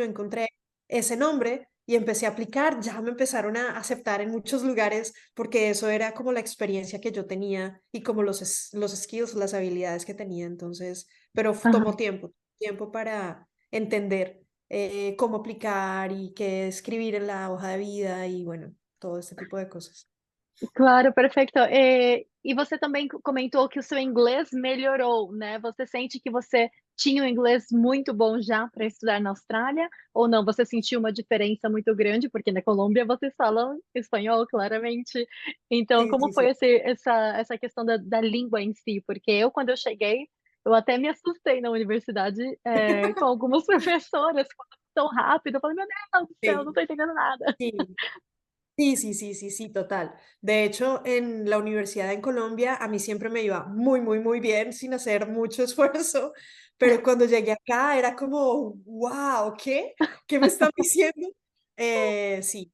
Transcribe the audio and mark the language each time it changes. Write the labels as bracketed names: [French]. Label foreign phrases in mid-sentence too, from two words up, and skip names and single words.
[Spanish] yo encontré ese nombre y empecé a aplicar, ya me empezaron a aceptar en muchos lugares porque eso era como la experiencia que yo tenía y como los skills, las habilidades que tenía. Entonces, pero tomó aham. tiempo para entender cómo aplicar y qué escribir en la hoja de vida y bueno, todo este tipo de cosas. [Portuguese] Claro, perfeito. E você também comentou que o seu inglês melhorou, né? Você sente que você tinha um inglês muito bom já para estudar na Austrália, ou não? Você sentiu uma diferença muito grande? Porque na Colômbia vocês falam espanhol, claramente. Então, [Spanish] Sí, [Portuguese] como [Spanish] sí, [Portuguese] foi [Spanish] sí. [Portuguese] essa questão da língua em si? Porque eu, quando eu cheguei, eu até me assustei na universidade, com algumas professoras falando tão rápido. Eu falei, meu Deus do céu, não [Spanish] Sí, [Portuguese] estou entendendo nada. [Spanish] sí. Sí, sí, sí, sí, sí, total. De hecho, en la universidad en Colombia a mí siempre me iba muy, muy, muy bien sin hacer mucho esfuerzo, pero cuando llegué acá era como, wow, ¿qué? ¿Qué me están diciendo? Sí,